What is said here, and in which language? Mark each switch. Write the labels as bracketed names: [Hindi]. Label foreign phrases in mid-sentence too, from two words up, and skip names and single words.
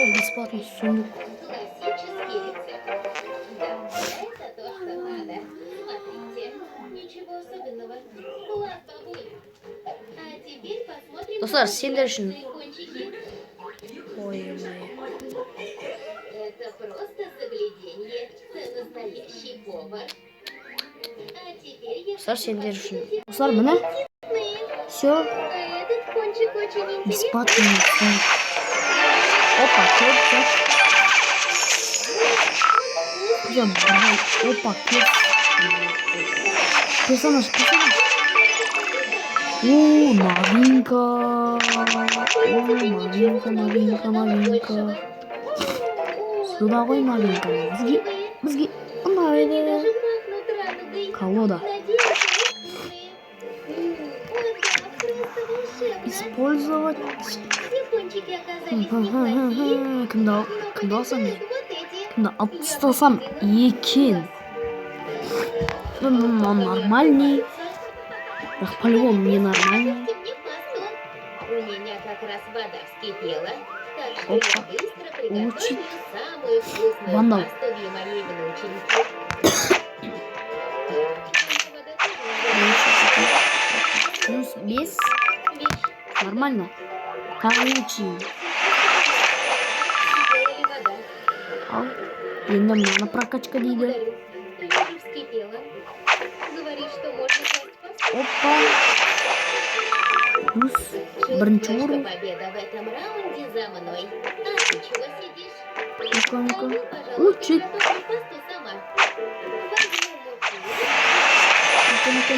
[Russian] бесплатный сундук. Классический рецепт. Да, это то, что надо. Смотрите, ничего особенного. Класс, бабуль. А теперь посмотрим [Kazakh] Достар, [Russian] на [Kazakh] сендер үшін. [Russian] кончики. Ой-ой. Это просто загляденье. Ты настоящий повар. А теперь я [Kazakh] Достар, [Russian] хочу [Kazakh] сендер үшін. [Russian] посмотреть [Kazakh] Достар, міне. [Russian] аппетитные. Все. А этот кончик очень интересный. Бесплатный сундук. Опа, кепка. Где он? Опа, кепка. Персонаж. О, новинка. Новинка. [Kazakh] Сюда ғой новинка. Бізге ұнайды. [Russian] Колода. Использовать. [Kazakh] Кімді алсам мен? Кімді алып тастасам екен? [Russian] Нормальный. Ах, по-любому не нормальный. У меня как раз вода вскипела, так что Опа. я быстро приготовлю Учит. самую вкусную Вандал. пасту для моей внученьки. Плюс без. Миш, Нормально. Короче. вскипела ли вода? [Kazakh] Ал. Енді мына прокачка дейді. [Russian] Благодарю. Вижу, вскипела. Говоришь, что можно класть пасту? [Kazakh] Опа. Плюс. Бірінші [Russian] Чувствую, что уровень. победа в этом раунде за мной. А ты чего сидишь? Ну-ка. Пойду, пожалуй, Учить. приготовлю пасту сама. Возьму муку.